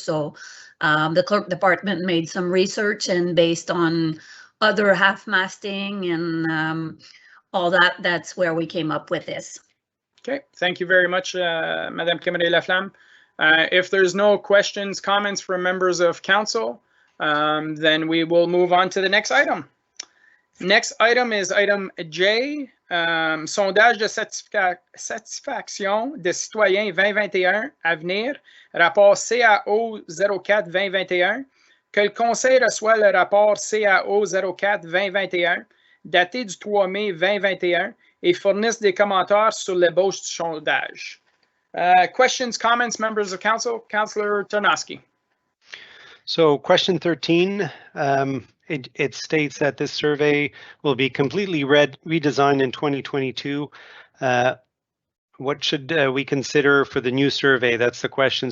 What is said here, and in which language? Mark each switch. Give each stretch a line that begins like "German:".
English: So the clerk department made some research, and based on other half-masting and all that, that's where we came up with this. Okay, thank you very much, Madame Cameron-Laflamme. If there's no questions, comments from members of council, then we will move on to the next item. Next item is item J,
French: sondage de satisfaction des citoyens 2021 à venir, rapport CAO 04-2021, que le conseil reçoit le rapport CAO 04-2021, daté du 3 mai 2021, et fournisse des commentaires sur l'ébauche du sondage.
English: Questions, comments, members of council? Councillor Tarnowski. So question 13, it states that this survey will be completely redesigned in 2022. What should we consider for the new survey? That's the question.